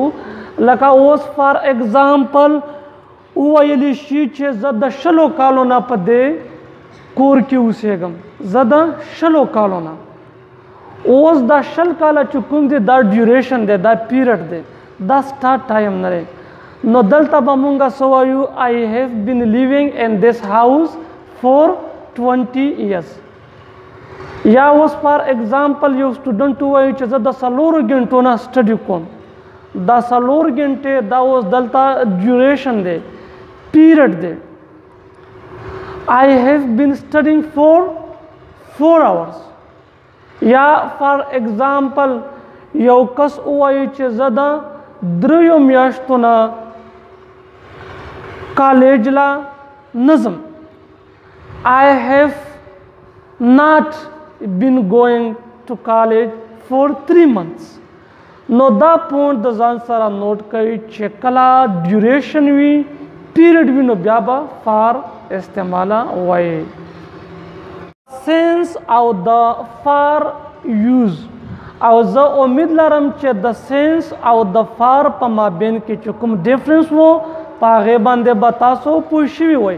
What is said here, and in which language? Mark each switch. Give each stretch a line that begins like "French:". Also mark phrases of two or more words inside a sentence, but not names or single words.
Pashto: لکه اوس
English: for example
Pashto: وویلی شي چې زه د 20 کالو نه په دې کور کې اوسېږم. زه د 20 کالو نه. اوس دا 20 کاله چې کوم دی دا ډیوریشن دی دا پیریډ دی دا سټارټ ټایم نه دی. نو دلته به مونږ څه وایو
English: I have been living in this house for 20 years.
Pashto: یا اوس
English: for example
Pashto: یو سټوډنټ وایي چې زه د 4 غنټو نه سټډي کوم. دا 4 غنټې دا اوس دلته ډیوریشن دی پیریډ دی.
English: I have been studying for 4 hours.
Pashto: یا
English: for example
Pashto: یو کس وایي چې زه د 3 میاشتو نه کالج لا نظم.
English: I have not been going to college for 3 months.
Pashto: نو دا پوینټ د ځان سره نوٹ کوي چې کله ډیوریشن وي پیریډ وي نو بیا به فار استعماله وایي. سینس او د
English: for use
Pashto: او زه امید لرم چې د سینس او د فار په مابین کې چې کوم ډیفرنس وو په هغې باندې به تاسو پوه شوي وئ.